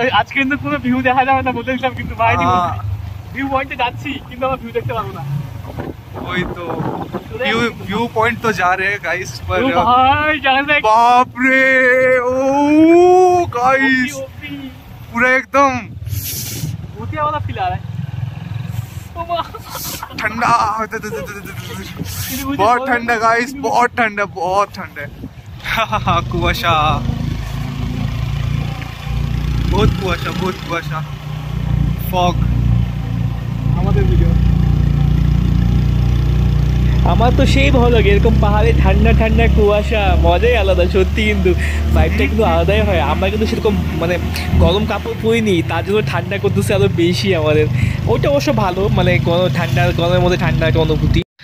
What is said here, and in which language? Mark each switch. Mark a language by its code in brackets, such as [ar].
[bn] आज কিন্তু কোনো ভিউ দেখা যাবে না বলতেছিলাম, কিন্তু ভাই ভিউ পয়েন্টে যাচ্ছি কিন্তু আমরা ভিউ দেখতে পাবো না। [hi] वही तो व्यू पॉइंट तो जा रहे हैं गाइस, पर भाई बाप रे, ओ गाइस पूरा एकदम भूतिया वाला फील आ रहा है। ठंडा, बहुत ठंड है गाइस, बहुत ठंड है, बहुत ठंड है। कुआशा, बहुत कुआशा, बहुत कुआशा, फॉग। [bn] আমাদের ভিডিও আমার তো সেই ভালো লাগে, এরকম পাহাড়ে ঠান্ডা ঠান্ডা কুয়াশা, মজাই আলাদা সত্যি। কিন্তু ভাইবটা কিন্তু আলাদাই হয়। আমরা কিন্তু সেরকম মানে গরম কাপড় পরিনি, তার জন্য ঠান্ডা করতেছে আরো বেশি আমাদের। ওইটা অবশ্য ভালো, মানে ঠান্ডা, গরমের মধ্যে ঠান্ডা একটা অনুভূতি।